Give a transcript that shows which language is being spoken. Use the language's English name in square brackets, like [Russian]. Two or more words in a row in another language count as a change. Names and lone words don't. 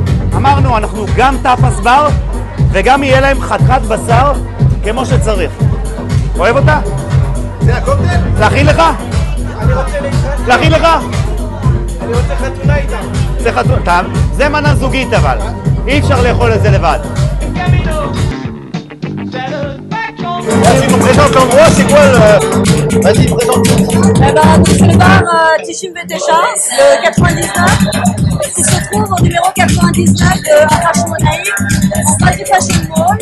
[Hebrew] אמרנו, אנחנו גם [English] tapas bar [Hebrew] וגם יהיה להם חתיכת בשר כמו שצריך. אוהב אותה? זה הקוקטייל? להכין לך? אני רוצה להתחתן. להכין לך? אני רוצה חתונה איתם. זה מנה זוגית אבל. אי אפשר לאכול את זה לבד. [French] Vas-y, nous présente l'endroit, c'est quoi le... Vas-y, présente. Eh ben, c'est le bar Tishim Betecha, le 99, qui se trouve au numéro 99 de Hashmonaï, en face du Fashion Mall.